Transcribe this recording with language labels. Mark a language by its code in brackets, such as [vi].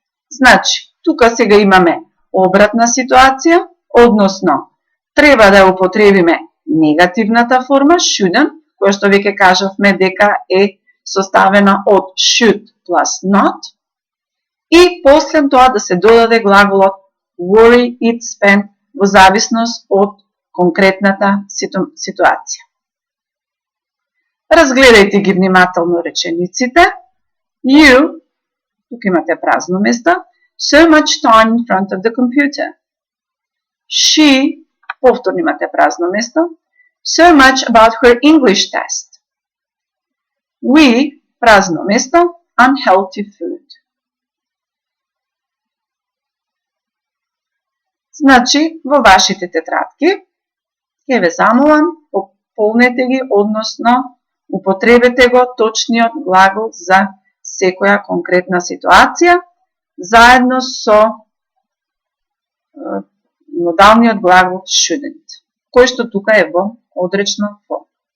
[mk] Значи, тука сега имаме обратна ситуација, односно, треба да употребиме негативната форма shouldn't, која што веќе кажавме дека е составена од should plus not, и после тоа да се додаде глаголот worry, eat, spend во зависност од конкретната ситуација. Разгледајте ги внимателно речениците. [en] You, [mk] тук имате празно место, [en] so much time in front of the computer. She, [mk] повторно имате празно место, [en] so much about her English test. We, [mk] празно место, [en] unhealthy food. [mk] Значи, во вашите тетрадки, ќе ве замолам, пополнете ги, односно, употребете го точниот глагол за секоја конкретна ситуација, заедно со модалниот глагол shouldn't, кој што тука е во одречна форма.